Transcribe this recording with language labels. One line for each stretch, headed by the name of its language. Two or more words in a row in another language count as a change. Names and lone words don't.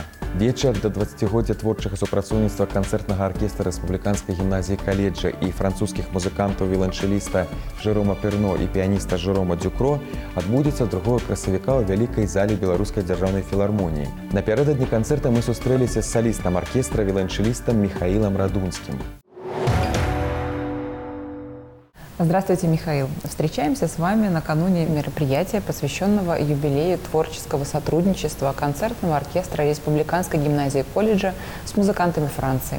Belarusian: Вечар да 20годдзя творчага супрацоўніцтва канцэртнага аркестра рэспубліканскай гімназіі каледжа і французскіх музыкантаў віяланчэліста Жерома Перно і піяніста Жерома Дюкро адбудзецца 2 красавіка ў вялікай зале Беларускай дзяржаўнай філармоніі. Напярэдадні канцэрта мы сустрэліся з салістам аркестра віяланчэлістам Михаилом Радунским.
Russian: Здравствуйте, Михаил. Встречаемся с вами накануне мероприятия, посвященного юбилею творческого сотрудничества концертного оркестра Республиканской гимназии колледжа с музыкантами Франции.